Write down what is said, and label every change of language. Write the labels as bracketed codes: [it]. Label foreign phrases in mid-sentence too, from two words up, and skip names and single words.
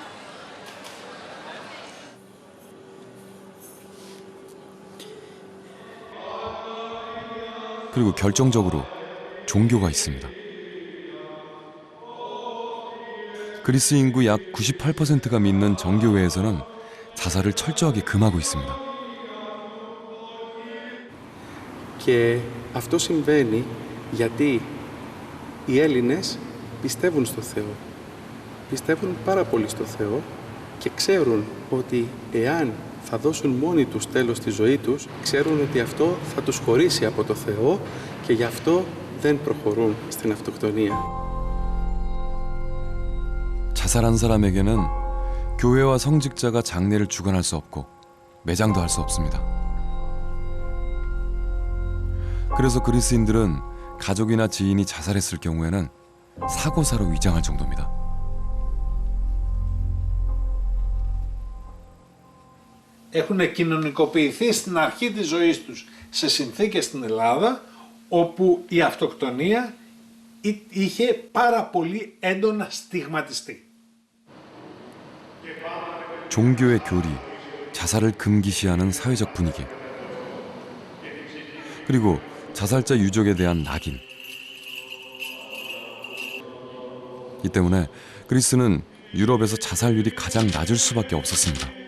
[ko] 그리고 결정적으로 종교가 있습니다. 그리스 인구 약 98%가 믿는 정교회에서는 자살을 철저하게 금하고 있습니다. [el] Και αυτό συμβαίνει γιατί οι Έλληνες πιστεύουν στο Θεό. Πιστεύουν πάρα πολύ στο Θεό και ξέρουν ότι εάν θα δώσουν μόνοι τους τέλος στη ζωή τους, ξέρουν ότι αυτό θα τους χωρίσει από το Θεό και γι' αυτό δεν προχωρούν στην αυτοκτονία. [ko] 자살한 사람에게는 교회와 성직자가 장례를 주관할 수 없고 매장도 할 수 없습니다. 그래서 그리스인들은 가족이나 지인이 자살했을 경우에는 사고사로 위장할 정도입니다. [el] Έχουν κοινωνικοποιηθεί στην αρχή της ζωής τους σε συνθήκες στην Ελλάδα όπου η αυτοκτονία είχε πάρα πολύ έντονα στιγματιστεί. [ko] 종교의 교리, 자살을 금기시하는 사회적 분위기, 그리고 자살자 유족에 대한 낙인. 이 때문에 그리스는 유럽에서 자살률이 가장 낮을 수밖에 없었습니다.